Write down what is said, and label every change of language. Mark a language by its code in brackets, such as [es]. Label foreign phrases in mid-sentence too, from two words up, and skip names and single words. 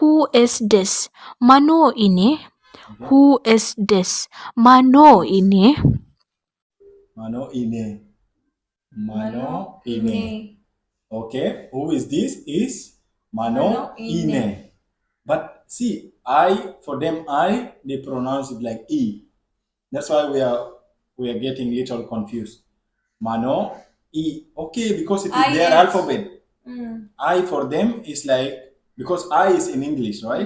[en] Who is this? Mano ini. Okay. Who is this? Mano ini. Mano ine. Mano ine. Okay. Who is this? Is Mano ine. But see, for them they pronounce it like E. That's why we are getting little confused. Mano E. Okay, because it is their alphabet. I for them is like, because I is in English, right?